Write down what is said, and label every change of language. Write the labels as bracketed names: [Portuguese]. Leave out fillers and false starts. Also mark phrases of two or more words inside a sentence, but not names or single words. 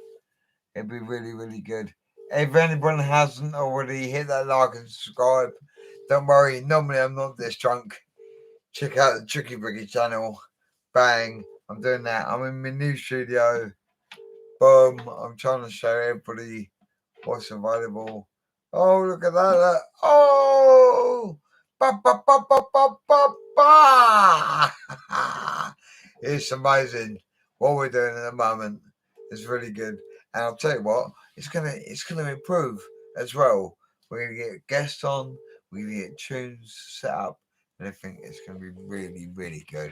[English] It'd be really, really good. If anyone hasn't already, hit that like and subscribe. Don't worry, normally I'm not this drunk. Check out the Tricky Bricky channel. Bang. I'm doing that. I'm in my new studio. Boom. I'm trying to show everybody what's available. Oh, look at that. Oh! Ba, ba, ba, ba, ba, ba, ba. It's amazing what we're doing at the moment. It's really good. And I'll tell you what, it's gonna improve as well. We're gonna get guests on, we're gonna get tunes set up, and I think it's gonna be really, really good.